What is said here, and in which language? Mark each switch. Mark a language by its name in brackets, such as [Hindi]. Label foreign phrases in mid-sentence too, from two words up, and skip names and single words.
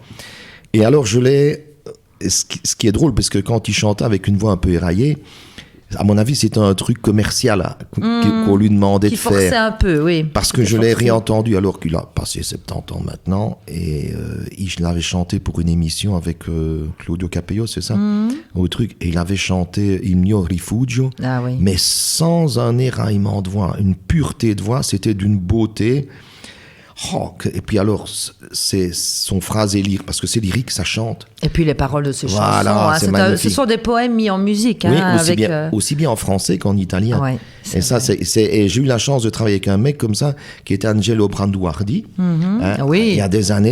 [French] Et alors, ce qui est drôle, parce que quand il chantait avec une voix un peu éraillée, à mon avis, c'était un truc commercial qu'on lui demandait de faire. Qui forçait un peu, oui. Parce que je l'ai réentendu alors qu'il a passé 70 ans maintenant et je l'avais chanté pour une émission avec Claudio Capello, c'est ça au truc. Et il avait chanté Il mio rifugio, mais sans un éraillement de voix, une pureté de voix, c'était d'une beauté. Et puis alors, c'est son phrasé lyrique, parce que c'est lyrique, ça chante. Et puis les paroles de ces chansons, ce sont des poèmes mis en musique. Aussi bien en français qu'en italien. Et ça, et j'ai eu la chance de travailler avec un mec comme ça, qui était Angelo Branduardi, il y a des années.